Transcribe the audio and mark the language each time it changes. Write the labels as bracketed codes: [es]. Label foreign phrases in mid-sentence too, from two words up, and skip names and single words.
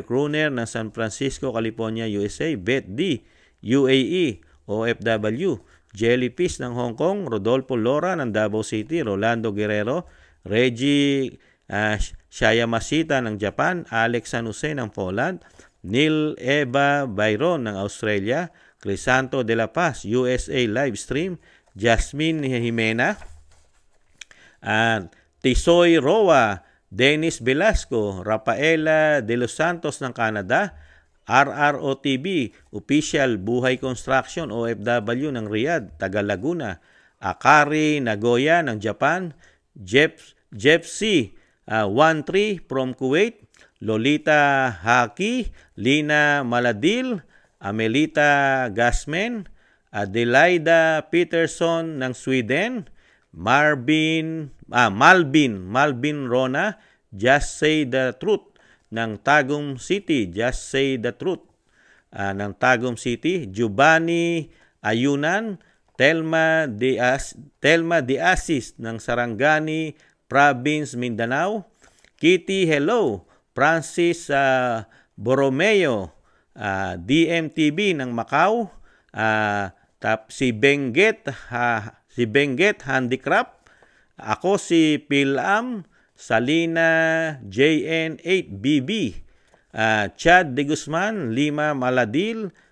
[tl] Kruner ng San Francisco, California, USA, Beth D, UAE, OFW, Jellyfish ng Hong Kong, Rodolfo Lora ng Davao City, Rolando Guerrero, Reggie Shayamasita ng Japan, Alex San Jose ng Poland, Neil Eva Byron ng Australia, Crisanto de la Paz, USA Livestream, Jasmine Jimena, Tisoy Roa, Dennis Velasco, Rafaela de los Santos ng Canada, RROTV, Official Buhay Construction, OFW ng Riyadh, Taga Laguna, Akari Nagoya ng Japan, Jeff C. 13 from Kuwait, Lolita Haki, Lina Maladil, Amelita Gasmen, Adelaida Peterson ng Sweden, Malvin Rona, Just Say the Truth ng Tagum City, Just Say the Truth ng Tagum City, Giovanni Ayunan, Telma de Asis ng Sarangani Province, Mindanao, Kitty Hello, Francis Borromeo, DMTV ng Macau, si Benguet Handicraft, ako si Pilam Salina JN8BB, Chad de Guzman, Lima Maladil,